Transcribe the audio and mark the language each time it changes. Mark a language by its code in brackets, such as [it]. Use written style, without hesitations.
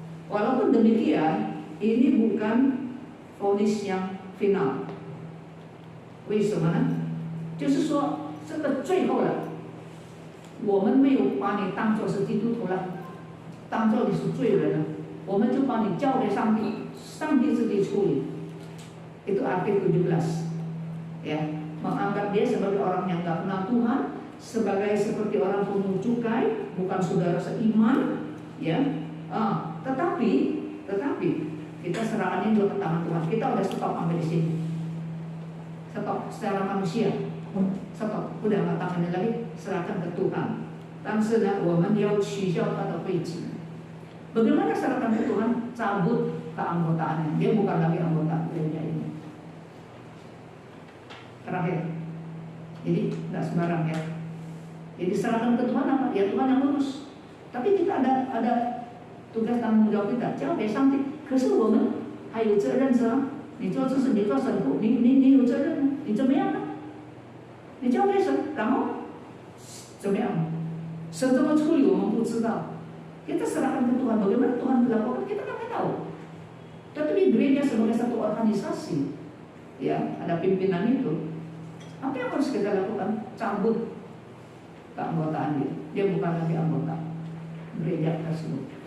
[id] Walaupun demikian, ini bukan vonis yang final。 [zh] 为什么呢？就是说，这个最后了，我们没有把你当作是基督徒了，当作你是罪人了，我们就把你交给上帝，上帝自己处理。 [id] Itu arti 17. Ya, menganggap dia sebagai orang yang tidak kenal Tuhan, sebagai seperti orang pungut cukai, bukan saudara seiman, ya. Tetapi kita serahkan ini ke tangan Tuhan. Kita udah stop sampai di sini. Stop secara manusia. Stop, udah nggak tangannya lagi, serahkan ke Tuhan. [zh] 但是呢，我们要取消他的会籍。 [id] Bagaimana serahkan ke Tuhan? Cabut keanggotaannya. Dia bukan lagi anggota gereja ini. Terakhir, jadi nggak sembarang ya. Jadi serahkan ke Tuhan apa? Ya Tuhan yang urus. Tapi kita ada tugas tanggung jawab kita， [zh] 交给上帝。可是我们还有责任是吧？你做这事，你做神父，你有责任呢？你怎么样呢？你交给神，然后怎么样？神怎么处理我们不知道。 [id] Kita serahkan ke Tuhan. Bagaimana Tuhan berlakukan kita nggak tahu. Tetapi gereja sebagai satu organisasi, ya ada pimpinan itu. Apa yang harus kita lakukan? Cabut keanggotaan dia. Dia bukan lagi anggota gereja tersebut.